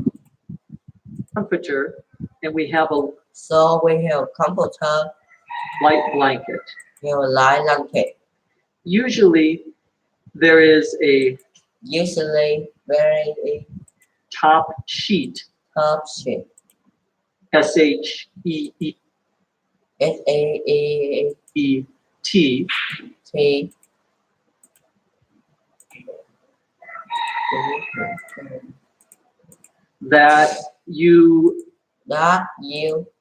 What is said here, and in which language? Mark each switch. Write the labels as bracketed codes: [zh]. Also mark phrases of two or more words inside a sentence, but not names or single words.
[en] comforter and we have a comforter, light blanket. we have a light blanket. Usually there is a Usually wearing a top sheet, top sheet. S-H-E-E-E-T, SAET that you that you